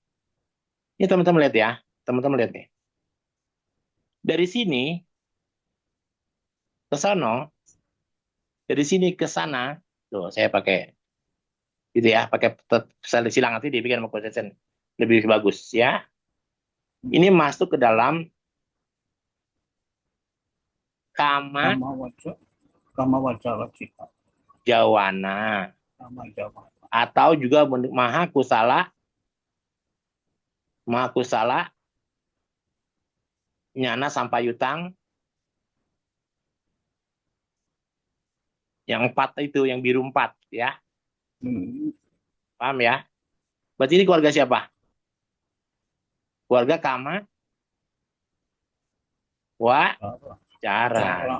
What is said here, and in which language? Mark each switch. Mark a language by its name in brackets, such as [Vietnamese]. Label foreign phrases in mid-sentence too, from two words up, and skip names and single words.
[Indonesian] Ini teman-teman lihat ya, teman-teman lihat nih. Dari sini ke sana, dari sini ke sana, tuh saya pakai gitu ya, pakai silang nanti dibikin sama konsisten lebih bagus ya. Ini masuk ke dalam kama [Pali] Kama wacara cita, jawana kama jawana, [Indonesian] atau juga [Pali] maha kusala nyana sampayutang [Indonesian] yang 4 itu, yang biru 4 ya. Paham ya? Berarti ini keluarga siapa? Keluarga [Pali] kama wacara.